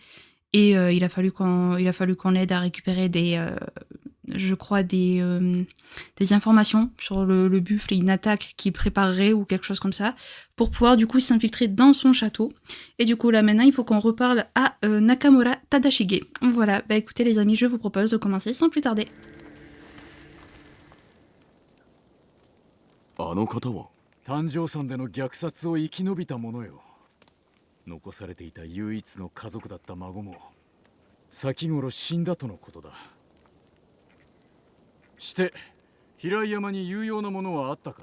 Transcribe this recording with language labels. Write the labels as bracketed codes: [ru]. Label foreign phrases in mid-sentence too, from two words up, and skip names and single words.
[fr] Et il a fallu qu'on l'aide à récupérer je crois des informations sur le buffle et une attaque qu'il préparerait ou quelque chose comme ça, pour pouvoir du coup s'infiltrer dans son château. Et du coup là maintenant il faut qu'on reparle à Nakamura Tadashige. Voilà, bah écoutez les amis, je vous propose de commencer sans plus tarder. [ja] あの方は誕生山での虐殺を生き延びた者よ。残されていた唯一の家族だった孫も先頃死んだとのことだ。して平井山に有用なものはあったか？